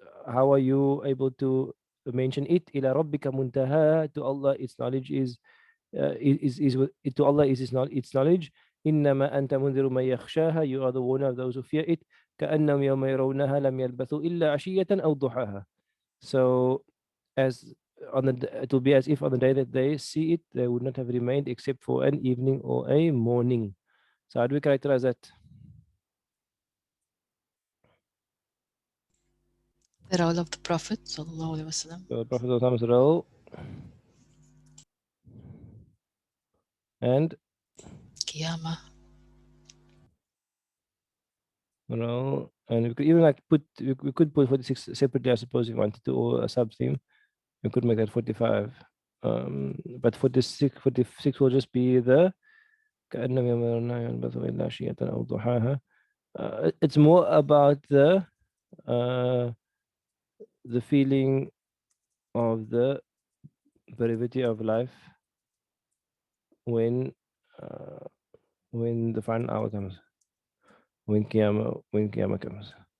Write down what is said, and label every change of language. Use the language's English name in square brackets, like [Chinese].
[English] How are you able to mention it? [Arabic] إلى ربك منتهاها. [English] To Allah, its knowledge is to Allah is its knowledge. [Arabic] إنما أنت منذر من يخشاها. [English] You are the warner of those who fear it. [Arabic] كأنهم يوم يرونها لم يلبثوا إلا عشية أو ضحاها. [English] So as on it will be as if on the day that they see it, they would not have remained except for an evening or a morning. So how do we characterize that? The role of the Prophet sallallahu alaihi wasallam. So Prophet Muhammad's role and Qiyamah. role, and we could even like put we could put 46 separately, I suppose, if we wanted to, or a sub theme. We could make that 45. But 46 will just be the [Arabic] كأنهم يوم ينبث إلا عشية أو ضحاها. [English] It's more about the feeling of the brevity of life when the final hour comes, when Qiyamah comes.